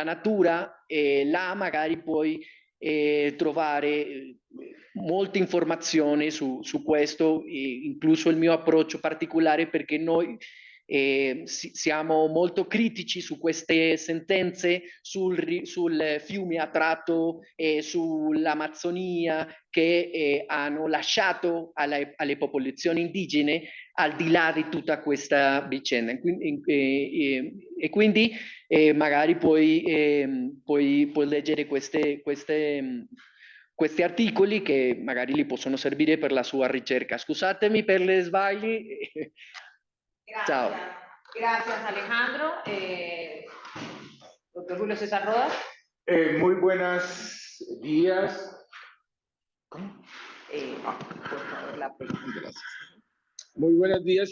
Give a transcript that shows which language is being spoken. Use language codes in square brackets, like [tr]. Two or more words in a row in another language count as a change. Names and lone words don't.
[it] natura, e là magari puoi trovare molte informazioni su questo, incluso il mio approccio particolare, perché noi siamo molto critici su queste sentenze sul fiume Atrato e sull'Amazzonia, che hanno lasciato alle popolazioni indigene al di là di tutta questa vicenda. E quindi magari puoi leggere questi articoli che magari li possono servire per la sua ricerca. Scusatemi per le sbagli. [es] Gracias. Chao. Gracias, Alejandro. Doctor Julio César Rodas. Muy buenos días. Por favor, la pregunta. Gracias. Muy buenos días.